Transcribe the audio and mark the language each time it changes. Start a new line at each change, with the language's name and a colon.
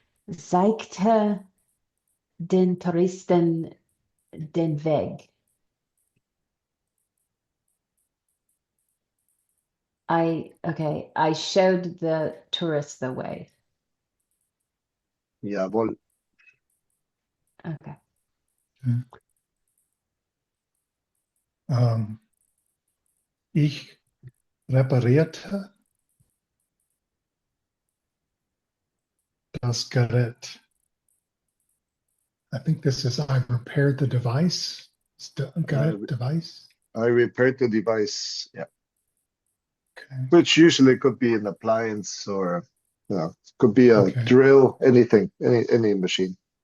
German: Zeigte den Touristen den Weg.
English: I showed the tourists the way.
German: Jawohl.
English: Okay.
German: Ich reparierte das Gerät.
English: I think this is I repaired the device. Gerät, device. I repaired the device. Yeah. Okay. Which usually could be an appliance or could be a drill, anything, any machine.